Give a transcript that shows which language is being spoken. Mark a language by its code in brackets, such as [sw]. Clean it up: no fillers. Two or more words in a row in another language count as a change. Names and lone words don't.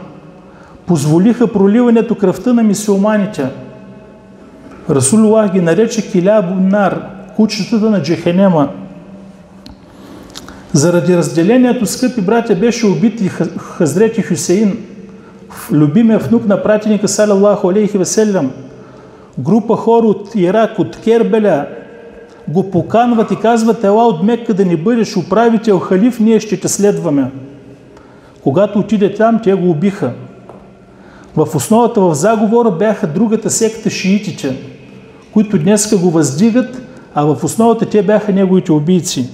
[bg] Позволиха проливането кръвта на мюсюлманите. Расулуллах ги нарече [ar] كلاب النار, [bg] кучетата на джехенема. Заради разделението, скъпи братя, беше убит и хазрети Хюсеин, любимия внук на пратеника [ar] صلى الله عليه وسلم. [bg] Група хора от Ирак, от Кербеля го поканват и казват: "Ела от Мекка да ни бъдеш управител, халиф, ние ще те следваме." Когато отиде там, те го убиха. В основата, в заговора бяха другата секта шиитите, които днеска го въздигат, а в основата те бяха неговите убийци.